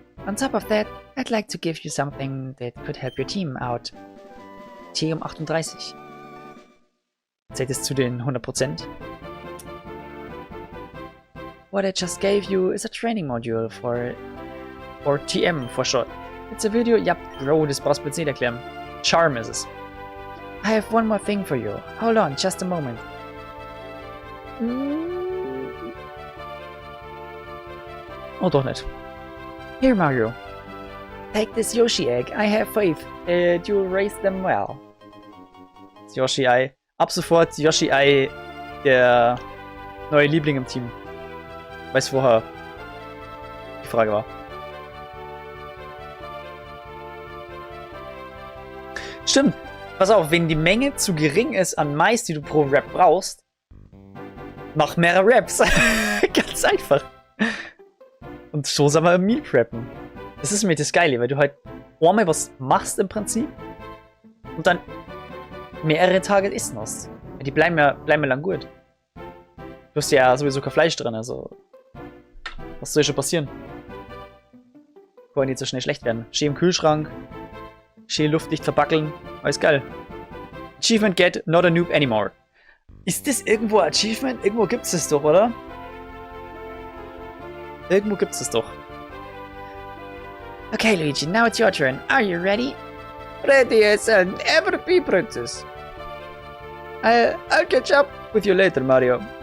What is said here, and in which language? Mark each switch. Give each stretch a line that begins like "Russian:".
English: On top of that, I'd like to give you something that could help your team out.
German: T um 38. Zählt es zu den 100%?
English: What I just gave you is a training module for Or TM for short. It's a video,
German: ja, Bro, das brauchst du jetzt nicht erklären. Charm ist es.
English: I have one more thing for you. Hold on, just a moment.
German: Oh, doch nicht.
English: Here, Mario. Take this Yoshi egg. I have faith that you'll raise them well.
German: Das Yoshi-Ei. Ab sofort Yoshi-Ei der neue Liebling im Team. Weiß vorher die Frage war. Stimmt. Pass auf, wenn die Menge zu gering ist an Mais, die du pro Rap brauchst, mach mehrere Raps. Ganz einfach. Und so soll man Meal preppen. Das ist mir das Geile, weil du halt einmal was machst im Prinzip und dann mehrere Tage essen hast. Die bleiben ja lang gut. Du hast ja sowieso kein Fleisch drin, also was soll schon passieren? Kann nicht so schnell schlecht werden. Schön im Kühlschrank, schön luftdicht verbackeln, alles geil.
English: Achievement get not a noob anymore.
German: Ist das irgendwo ein Achievement? Irgendwo gibt's es doch, oder? Irgendwo gibt's es doch.
English: Okay, Luigi, now it's your turn. Are you ready? Ready as an ever be, princess. I'll catch up with you later, Mario.